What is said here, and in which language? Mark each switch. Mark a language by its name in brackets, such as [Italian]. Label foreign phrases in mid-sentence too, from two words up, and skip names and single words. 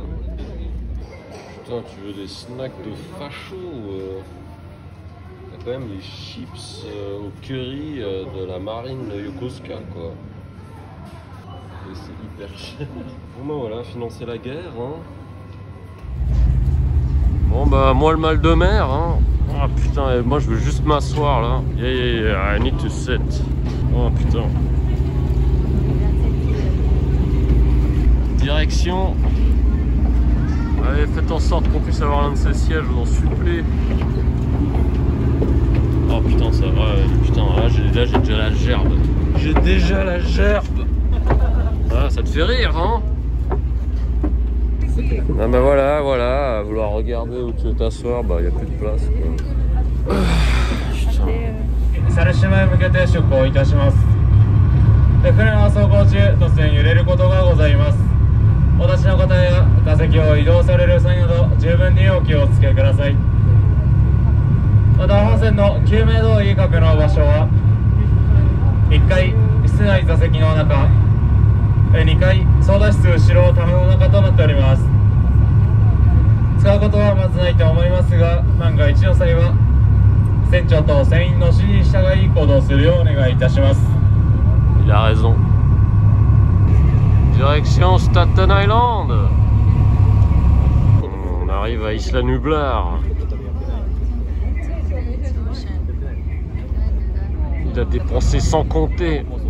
[French] Putain, tu veux des snacks de facho T'as quand même les chips au curry de la marine de Yokosuka quoi. Et c'est hyper cher. Bon bah voilà, financer la guerre, hein. Bon bah moi le mal de mer, hein. Oh putain, moi je veux juste m'asseoir là. [English] Yeah, I need to sit. [French] Oh putain. Direction. Allez, faites en sorte qu'on puisse avoir l'un de ces sièges, je vous en supplie. Oh putain, ça va. Putain, là j'ai déjà la gerbe. J'ai déjà la gerbe. Ah, ça te fait rire, hein? Ah bah voilà, à vouloir regarder où tu veux t'asseoir, bah y a plus de place quoi. [Japanese] Sarujima へ向けて出港いたします。船は走行中、突然揺れることがございます。お立ちの方や座席を移動される際など十分にお気をつけください。また本線の救命胴衣各の場所は1階室内座席の中、2階操舵室後ろための中となっております。使うことはまずないと思いますが、万が一の際は船長と船員の指示に従い行動するようお願いいたします。 [French] Il a raison. Direction Staten Island. On arrive à Isla Nublar. Il a dépensé sans compter.